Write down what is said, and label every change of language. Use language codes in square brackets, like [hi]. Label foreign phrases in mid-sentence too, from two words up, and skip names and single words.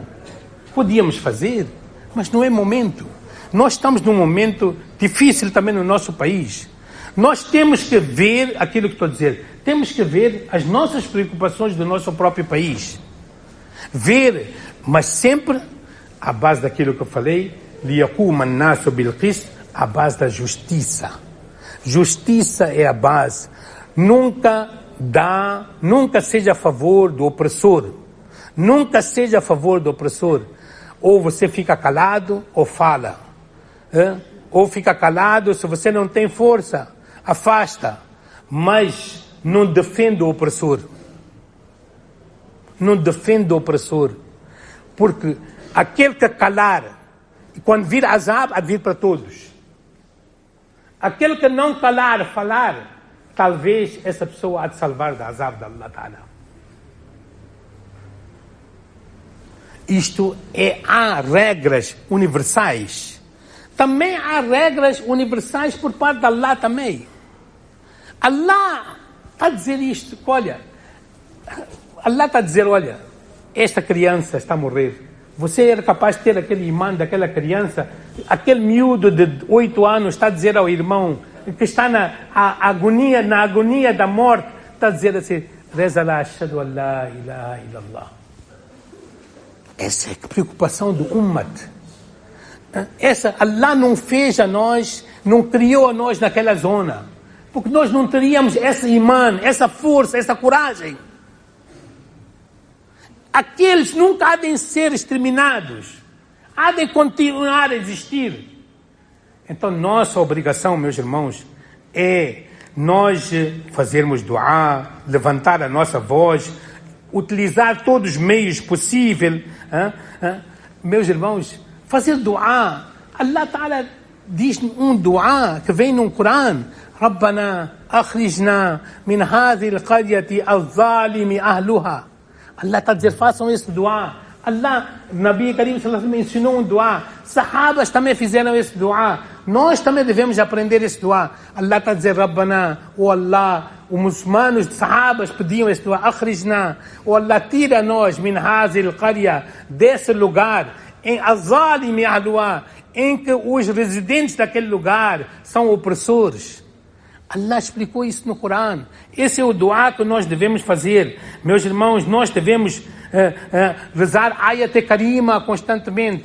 [pt] Podíamos fazer, mas não é momento. Nós estamos num momento difícil também no nosso país. Nós temos que ver aquilo que estou a dizer. Temos que ver as nossas preocupações do nosso próprio país. Ver, mas sempre à base daquilo que eu falei, [ar] لِيَقُومَ النَّاسُ بِالْقِسْطِ, [pt] à base da justiça. Justiça é a base. Nunca seja a favor do opressor. Nunca seja a favor do opressor. Ou você fica calado ou fala. Ou fica calado, se você não tem força, afasta. Mas não defende o opressor. Não defende o opressor. Porque aquele que calar, quando vir azab, há de vir para todos. Aquele que não calar, falar, talvez essa pessoa há de salvar da azab de Allah Ta'ala. Há regras universais. Também há regras universais por parte de Allah também. Allah está a dizer isto, olha, Allah está a dizer, olha, esta criança está a morrer. Você era capaz de ter aquele imã daquela criança, aquele miúdo de 8 anos está a dizer ao irmão que está na agonia da morte, está a dizer assim: reza lá, [ar] أشهد أن لا إله إلا الله. [pt] Essa é a preocupação do Ummat. Allah não fez a nós, não criou a nós naquela zona, porque nós não teríamos esse imã, essa força, essa coragem. Aqueles nunca há de ser exterminados, há de continuar a existir. Então nossa obrigação, meus irmãos, é nós fazermos duá, levantar a nossa voz, utilizar todos os meios possíveis. Meus irmãos, fazer duá. Allah Ta'ala diz um duá que vem no Corão: [ar] ربنا أخرجنا من هذه القرية الظالم أهلها. [pt] Allah está a dizer, façam esse duá. Allah, [ar] نبي كريم صلى الله عليه وسلم [pt] ensinou um dua. Sahabas também fizeram esse dua. Nós também devemos aprender esse dua. Allah está a dizer, Rabbana, oh Allah, os muçulmanos, sahabas pediam esse dua, Akhrijna, oh Allah, tira-nos, [ar] من هذه القرية, [pt] desse lugar, em [ar] الظالم أهلها, [pt] em que os residentes daquele lugar são opressores. Allah explicou isso no Corão. Esse é o dua que nós devemos fazer. Meus irmãos, nós devemos rezar [ar] آية كريمة [pt] constantemente.